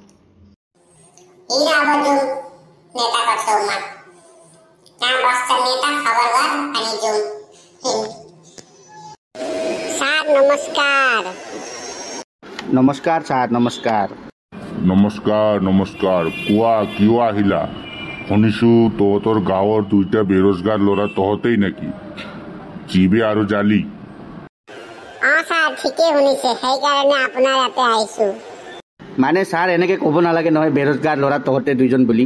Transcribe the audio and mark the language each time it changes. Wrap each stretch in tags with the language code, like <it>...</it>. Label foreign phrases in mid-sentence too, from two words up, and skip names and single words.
<ne>नेताको छेउमा कहाँ बस्छ नेता खबर गर अनि जाउँ। सर नमस्कार। नमस्कार सर, नमस्कार। नमस्कार नमस्कार।</ne> <as>কোৱা কিয় আহিলা? শুনিছোঁ তহঁতৰ গাঁৱৰ দুইটা বেৰোজগাৰ ল'ৰা তহঁতেই নেকি? চিবে আৰু জালি? ছাৰ ঠিকেই শুনিছে, সেইকাৰণে আপোনাৰ ইয়াতে আহিছোঁ। মানে ছাৰ এনেকৈ ক'ব নালাগে নহয়, বেৰোজগাৰ ল'ৰা তহঁতে দুইজন বুলি।</as>